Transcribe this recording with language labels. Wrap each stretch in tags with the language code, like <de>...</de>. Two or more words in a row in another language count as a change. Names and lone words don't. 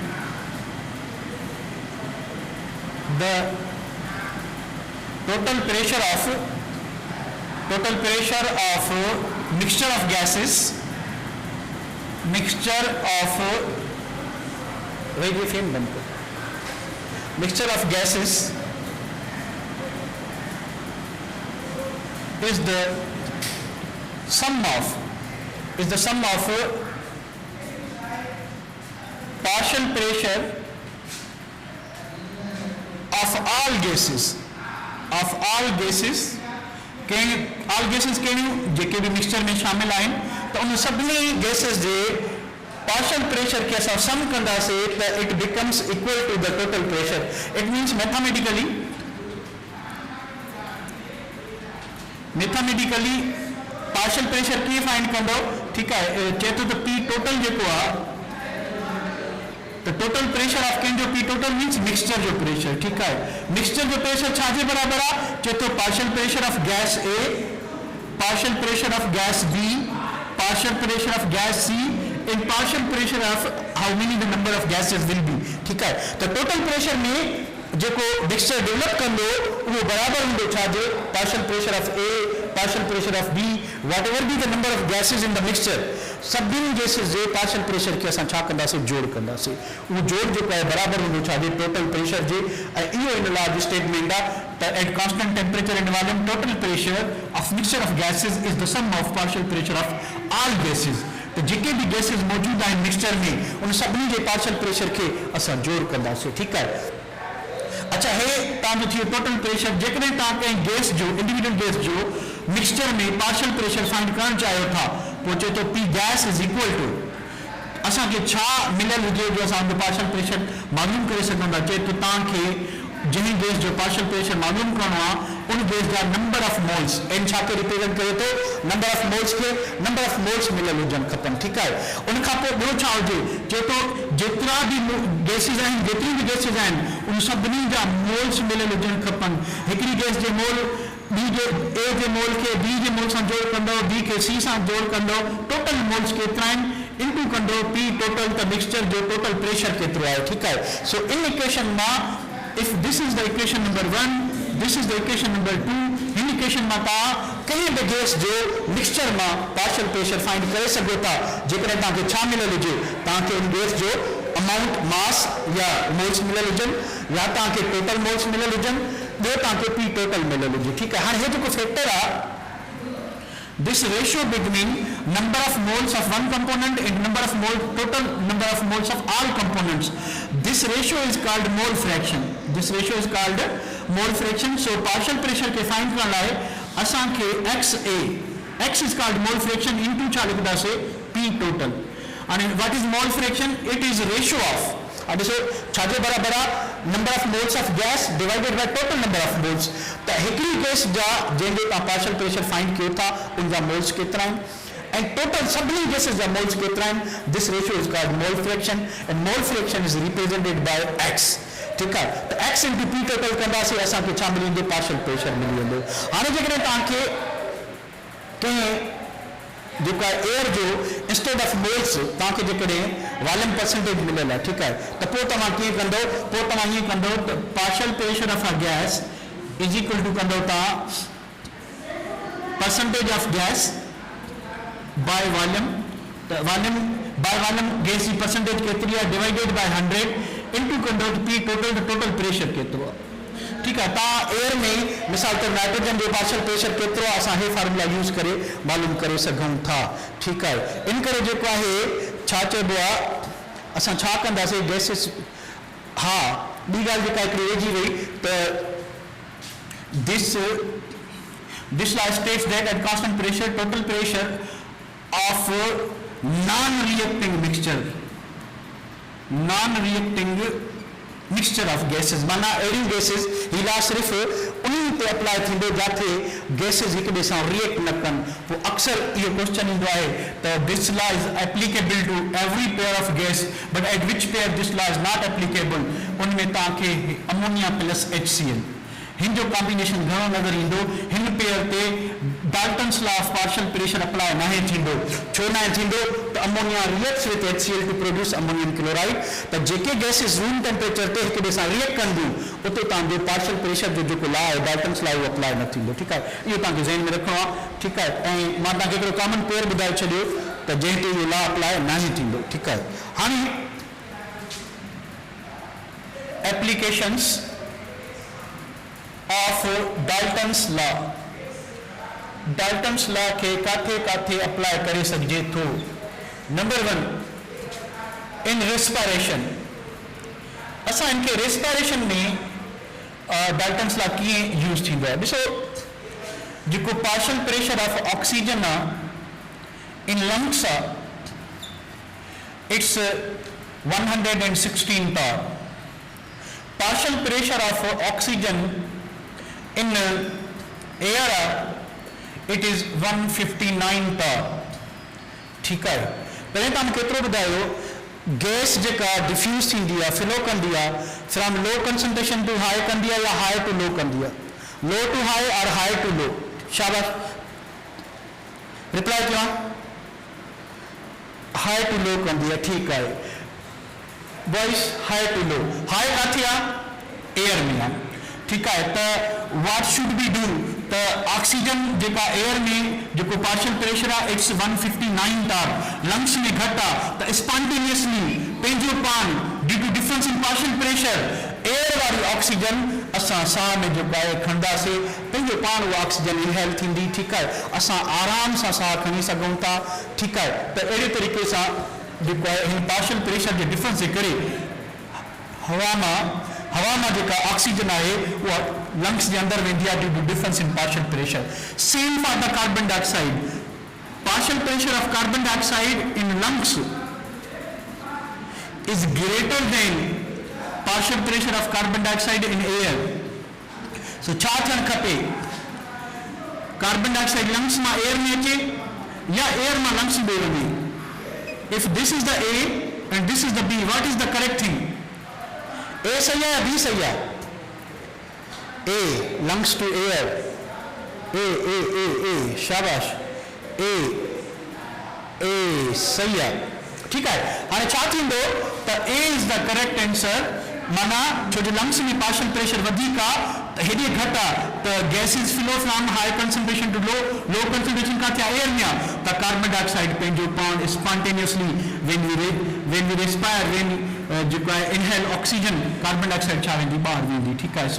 <en>the total pressure of mixture of gases mixture of gases is the sum of partial pressure of all gases</en> <sd>कहिड़ियूं जेके भी मिक्सचर में शामिल आहिनि त उन सभिनी गैसेस जे</sd> <en>partial pressure</en> <sd>के असां सम कंदासीं त</sd> <en>it becomes equal to the total pressure. It means mathematically partial pressure</en> <sd>कीअं फाइंड कंदो, ठीकु आहे। चए थो त</sd> <en>P total</en> <sd>जेको आहे त</sd> <en>total pressure of</en> <sd>कंहिंजो</sd> <en>P total means mixture</en> <sd>जो प्रेशर, ठीकु आहे। मिक्सचर जो प्रेशर छाजे बराबरि आहे, चए थो</sd> <en>partial pressure of gas A, partial pressure of gas B, partial pressure of gas C and partial pressure of how many the number of gases will be,</en> <sd>ठीकु आहे। त</sd> <en>total pressure</en> <sd>में जेको मिक्सचर डेवलप कंदो उहो बराबरि हूंदो छाजे</sd> <en>partial pressure of A, partial pressure of B, whatever be the number of gases in the mixture,</en> <sd>सभिनी गैसेस जे</sd> <en>partial pressure</en> <sd>के असां छा कंदासीं जोड़ कंदासीं। उहो जोड़ जेको आहे बराबरि हूंदो छाजे</sd> <en>total pressure</en> <sd>जे। ऐं इहो इन लॉ जो स्टेटमेंट आहे त</sd> <en>at constant temperature and volume total pressure of mixture of gases is the sum of partial pressure of all gases.</en> <sd>तो जेके भी गैसेस मौजूद आहिनि मिक्सचर में उन सभिनी जे</sd> <en>partial pressure</en> <sd>के असां जोड़ कंदासीं, ठीकु आहे। अच्छा हे तव्हांजो थियो</sd> <en>total pressure.</en> <sd>जेकॾहिं तव्हां कंहिं गैस जो इंडिविजुअल गैस जो मिक्सचर में</sd> <en>partial pressure find</en> <sd>करणु चाहियो था, पोइ चए थो</sd> <en>P gas is equal to</en> <sd>असांखे छा मिलियल हुजे जो असां</sd> <en>partial pressure</en> <sd>मालूम करे सघूं था। चए थो तव्हांखे जंहिं गैस जो</sd> <en>partial pressure</en> <sd>मालूम करणो आहे उन गैस जा</sd> <en>number of moles n</en> <sd>छा खे रिप्रेजेंट करे थो</sd> <en>number of moles</en> <sd>खे</sd> <en>number of moles</en> <sd>मिलियल हुजनि खपनि ठीकु आहे उन खां पोइ ॿियो छा हुजे चए थो जेतिरा बि गैसिस आहिनि जेतिरियूं बि गैसिस आहिनि उन सभिनी जा मोल्स मिलियल हुजनि खपनि हिकिड़ी गैस जे मोल बी जे ए जे मोल खे बी जे मोल सां जोड़ कंदो बी खे सी सां जोड़ कंदो</sd> <en>total moles</en> <sd>केतिरा आहिनि इनटू कंदो</sd> <en>P total</en> <sd>त मिक्सचर जो</sd> <en>total pressure</en> <sd>केतिरो आहे ठीकु आहे सो इन इक्वेशन मां</sd> <en>if this is the equation number 1 this is the equation number 2</en> <sd>इन इक्वेशन मां तव्हां कंहिं बि गैस जो मिक्सचर मां</sd> <en>partial pressure find</en> <sd>करे सघो था जेकॾहिं तव्हांखे छा मिलियल हुजे तव्हांखे उन गैस जो अमाउंट मास या मोल्स मिलियल हुजनि या तव्हांखे</sd> <en>total moles</en> <sd>मिलियल हुजनि ॿियो तव्हांखे</sd> <en>P total</en> <sd>मिलियल हुजे ठीकु आहे हाणे हे जेको फैक्टर आहे</sd> <en>this ratio between number of moles of one component and number of mole total number of moles of all components this ratio is called mole fraction this ratio is called mole fraction so partial pressure</en> <sd>के find करण लइ असां के</sd> <en>x is called mole fraction into</en> <sd>छा लिखदा से</sd> <en>p total and what is mole fraction it is ratio of</en> <sd>ॾिसो छाजे बराबरि आहे</sd> <en>number of moles of gas divided by total number of moles</en> <sd>त हिकिड़ी गैस जा जंहिंजो तव्हां</sd> <en>partial pressure find</en> <sd>कयो था उन जा मोल्स केतिरा आहिनि ऐं टोटल सभिनी गैसेस जा मोल्स केतिरा आहिनि</sd> <en>this ratio is called mole fraction and mole fraction is represented by x</en> <sd>ठीकु आहे त x</sd> <en>into P total</en> <sd>कंदासीं असांखे छा मिली वेंदो</sd> <en>partial pressure</en> <sd>मिली वेंदो हाणे जेकॾहिं तव्हांखे कंहिं जेको आहे एयर जो</sd> <en>instead of moles</en> <sd>तव्हांखे जेकॾहिं</sd> <en>volume percentage</en> <sd>मिलियल आहे ठीकु आहे त पोइ तव्हां कीअं कंदो पोइ तव्हां ईअं कंदो त</sd> <en>partial pressure of a gas is equal to</en> <sd>कंदो तव्हां</sd> <en>percentage of gas by volume</en> <sd>त</sd> <en>volume by volume</en> <sd>गैस जी परसेंटेज केतिरी आहे</sd> <en>divided by 100 into</en> <sd>कंदो</sd> <en>P total</en> <sd>त</sd> <en>total pressure</en> <sd>केतिरो आहे ठीकु आहे तव्हां एयर में मिसाल तौर नाइट्रोजन जो</sd> <en>partial pressure</en> <sd>केतिरो आहे असां हे</sd> <en>formula use</en> <sd>करे मालूम करे सघूं था ठीकु आहे इन करे जेको आहे छा चइबो आहे असां छा कंदासीं गैसिस हा ॿी ॻाल्हि जेका हिकिड़ी रहिजी वई त</sd> <en>this law states that at constant pressure total pressure of non reacting mixture of gases</en> <sd>माना अहिड़ियूं गैसेस ही लॉ सिर्फ़ु उन्हनि ते अप्लाई थींदो जिथे गैसेस हिक ॿिए सां रिएक्ट न कनि पोइ अक्सर इहो क्वेश्चन ईंदो आहे त</sd> <en>this law is applicable to every pair of gas but at which pair this law is not applicable</en> <sd>उन में तव्हांखे</sd> <en>ammonia plus HCl</en> <sd>हिन जो कॉम्बिनेशन घणो नज़र ईंदो हिन पेयर ते</sd> <en>Dalton's law of partial pressure apply</en> <sd>नाहे थींदो छो नाहे थींदो त</sd> <en>ammonia reacts with HCl to produce ammonium chloride</en> <sd>त जेके गैसेस</sd> <en>room temperature</en> <sd>ते हिक ॿिए सां रिएक्ट कंदियूं उते तव्हांजो</sd> <en>partial pressure</en> <sd>जो जेको लॉ आहे</sd> <en>Dalton's law</en> <sd>उहो अप्लाई न थींदो ठीकु आहे इहो तव्हांखे ज़हन में रखिणो आहे ठीकु आहे ऐं मां तव्हांखे हिकिड़ो</sd> <en>common pair</en> <sd>ॿुधाए छॾियो त जंहिं ते इहो</sd> <en>law apply</en> <sd>नाहे थींदो ठीकु आहे हाणे</sd> <en>applications of Dalton's law</en> <sd>के काथे अप्लाई करे सघिजे थो नंबर 1</sd> <en>in respiration</en> <sd>असां इनके रेस्पिरेशन में</sd> <en>Dalton's law</en> <sd>कीअं यूज़ थींदो आहे ॾिसो जेको</sd> <en>partial pressure of oxygen</en> <sd>आहे</sd> <en>in lungs</en> <sd>आहे</sd> <en>it's 116 bar partial pressure of oxygen in air it is 159 bar</en> <hi>ठीक है पहले तो हम</hi> <sd>केतरो बुधायो गैस जेका डिफ्यूज थींदी आहे फ्लो कंदी आहे</sd> <en>from low concentration to high</en> <sd>कंदी आहे या</sd> <en>high to low</en> <sd>कंदी आहे</sd> <en>low to high</en> <sd>और</sd> <en>high to low</en> <sd>शाबाश रिप्लाई कयो</sd> <en>high to low</en> <sd>कंदी आहे</sd> <hi>ठीक है</hi> <en>boys high to low</en> <sd>हाई काथे आहे एयर में आहे</sd> <hi>ठीक है</hi> <sd>तो व्हाट</sd> <en>should be do</en> <sd>तो ऑक्सीजन जेका एयर में जो पार्शियल प्रेशर आहे</sd> <en>it's 159 torr</en> <sd>लंग्स में घटा तो स्पॉन्टेनियसली पेंजो पान</sd> <en>due to difference in partial pressure</en> <sd>एयर वाली ऑक्सीजन असां साह में जो आहे खणंदासीं पेंजो पान वो ऑक्सीजन इनहेल थींदी</sd> <hi>ठीक है</hi> <sd>असां आराम सां साह खणी सघूं था</sd> <hi>ठीक है</hi> <sd>तो अहिड़े तरीक़े सां जो आहे</sd> <en>partial pressure</en> <sd>के डिफरेंस जे करे हवा में जेका</sd> <en>ऑक्सीजन</en> <hi>है वो लंग्स के अंदर</hi> <sd>वेंदी आहे</sd> <en>due to difference in partial pressure same for the carbon dioxide partial pressure of carbon dioxide in lungs is greater than partial pressure of carbon dioxide in air.</en> <sd>So छा थियणु खपे,</sd> <en>carbon dioxide</en> <sd>लंग्स में एयर में अचे या एयर में लंग्स में वञे.</sd> <en>If this is the A and this is the B, what is the correct thing?</en> <hi>A सही है या B सही है?</hi> <en>A, lungs to air. A,</en> <hi>शाबाश. A सही है. ठीक है.</hi> <sd>हाणे छा थींदो त</sd> <en>A is the correct answer.</en> <sd>माना छो जो लंग्स में पार्शियल प्रेशर वधीक आहे त हेॾे घटि आहे त</sd> <en>gases flow from high concentration to low concentration</en> <sd>का थिया एयर में आहे त</sd> <en>carbon dioxide</en> <sd>पंहिंजो पाण</sd> <en>spontaneously when we respire when</en> <sd>जेको आहे</sd> <en>inhale oxygen carbon dioxide</en> <sd>छा वेंदी ॿाहिरि वेंदी. ठीकु आहे.</sd>